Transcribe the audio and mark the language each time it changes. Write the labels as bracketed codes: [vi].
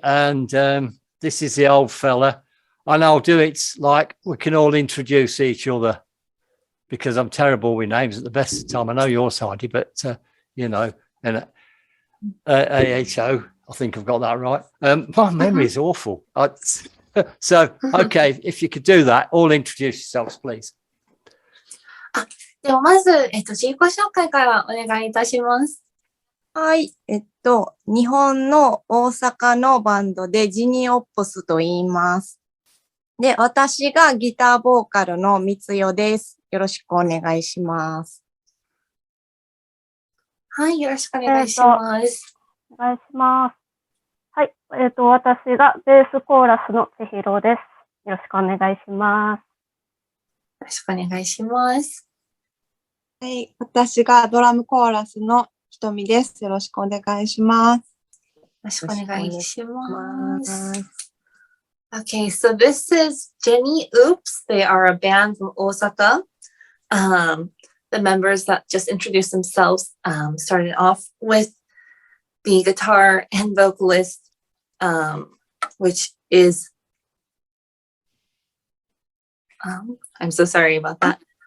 [en] And this is the old fella. And I'll do it like we can all introduce each other because I'm terrible with names at the best of the time. I know you're Heidi, but, and AHO, I think I've got that right. My memory is awful. So, okay, if you could do that, all introduce yourselves, please. [ja] ではまず、自己紹介からお願いいたします。はい。日本の大阪のバンドでジニオップスと言います。で、私がギターボーカルのみつよです。よろしくお願いします。はい、よろしくお願いします。お願いします。はい。私がベースコーラスの千尋です。よろしくお願いします。よろしくお願いします。はい。私がドラムコーラスのひとみです。よろしくお願いします。よろしくお願いします。 [en] Okay, so this is JinnyOops. They are a band from Osaka. The members that just introduced themselves started off with the guitar and vocalist, which is, I'm so sorry about that.